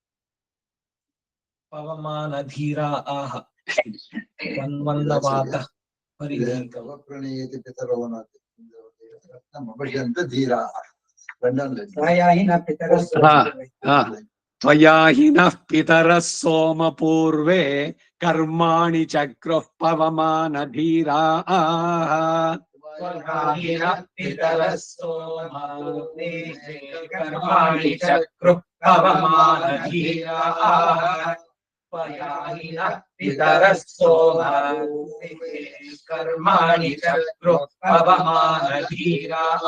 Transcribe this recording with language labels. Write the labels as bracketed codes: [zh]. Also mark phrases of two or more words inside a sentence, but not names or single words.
[sa] ಪವಮಾನ ಧೀರ ಆಹ ಮನ್ಮಂದವಾದ ತ್ವಯಾ ಹಿನಃ ಪಿತರಃ ಸೋಮ ಪೂರ್ವೇ ಕರ್ಮಾಣಿ ಚಕ್ರಃ ಪವಮಾನ ಧೀರಾಃ. ಕರ್ಮಾಣಿ ಚಕ್ರಃ ಪವಮಾನ ಧೀರಾಃ. ಪಿತರಃ ಸೋಮ ಕರ್ಮಾಣಿ ಚಕ್ರಃ ಪವಮಾನ ಧೀರಾಃ.